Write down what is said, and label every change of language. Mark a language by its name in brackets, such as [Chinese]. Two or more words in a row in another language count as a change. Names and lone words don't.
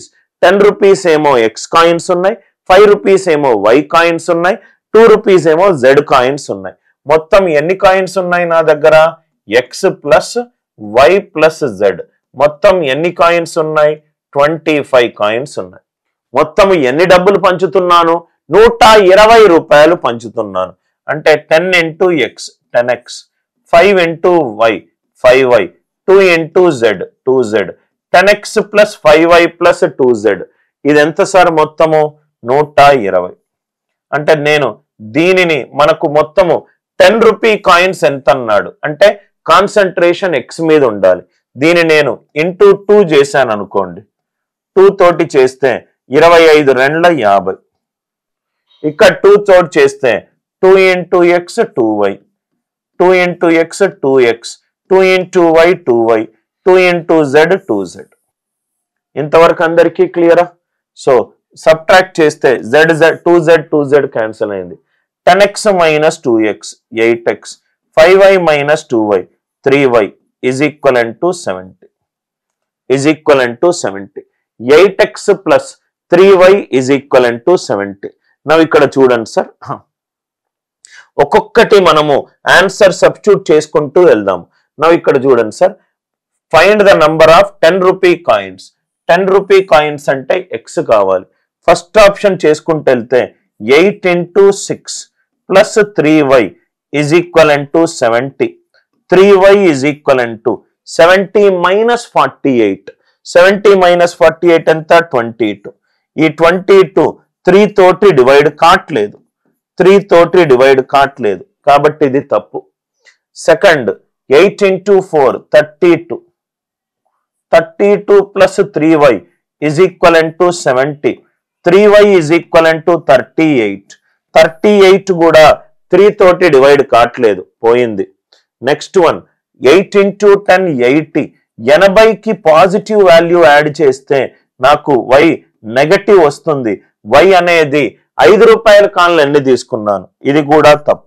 [Telugu] 10 రూపీస్ ఏమో [English] x coins [Telugu] ఉన్నాయి, 5 రూపీస్ ఏమో [English] y coins [Telugu] ఉన్నాయి, 2 రూపీస్ ఏమో [English] z coins [Telugu] ఉన్నాయి. మొత్తం ఎన్ని కాయిన్స్ ఉన్నాయి నా దగ్గర? [English] x plus y plus z. [Telugu] మొత్తం ఎన్ని కాయిన్స్ ఉన్నాయి? 25 కాయిన్స్ ఉన్నాయి. మొత్తం ఎన్ని డబ్బులు పంచుతున్నాను? 120 రూపాయలు పంచుతున్నాను. అంటే 10 × x 10x, 5 × y 5y, 2 × z 2z, 10x + 5y + 2z. ఇది ఎంత సార్? మొత్తము 120. అంటే నేను దీనిని మనకు మొత్తము [English] 10 rupee coins [Telugu] ఎంత అన్నాడు అంటే [English] concentration x [Telugu] మీద ఉండాలి. దీన్ని నేను ఇంటూ 2 చేశాను అనుకోండి. 2 తోటి చేస్తే 25 2 50. ఇక్కడ 2 తోటి చేస్తే 2 × x 2y, 2 × x 2x, 2 × y 2y, 2 × z 2z. ఇంతవరకు అందరికీ క్లియరా? [English] so subtract [Telugu] చేస్తే z 2z క్యాన్సిల్ అయింది. [English] 10x - 2x 8x, 5y - 2y 3y is equivalent to 70. Is equivalent to 70. 8x + 3y is equivalent to 70. [Telugu] now ఇక్కడ చూడండి సార్, ఒక్కొక్కటి మనము [English] answer substitute [Telugu] చేసుకుంటూ వెళ్దాం. [English] now [Telugu] ఇక్కడ చూడండి సార్, [English] find the number of 10 rupee coins. 10 rupee coins [Telugu] అంటే x కావాలి. [English] first option [Telugu] చేసుకుంటూ వెళ్తే 8 × 6 + 3y [English] is equivalent to [Telugu] 70. [English] 3y is equivalent to 70 - 48. [Telugu] 70 - 48 ఎంత? 22. ఈ 22 3 తోటి డివైడ్ కావట్లేదు, 3 తోటి డివైడ్ కావట్లేదు కాబట్టి ఇది తప్పు. సెకండ్ 8 × 4 32. [English] 32 + 3y is equivalent to 70. [Telugu] 3y [English] is equivalent to [Telugu] 38. 38 కూడా 3 తోటి డివైడ్ కావట్లేదు, పోయింది. [English] next one 8 × 10 80. [Telugu] 80కి [English] positive value add [Telugu] చేస్తే నాకు y నెగటివ్ వస్తుంది. y అనేది 5 రూపాయల కాన్లు ఎన్ని తీసుకున్నాను, ఇది కూడా తప్పు.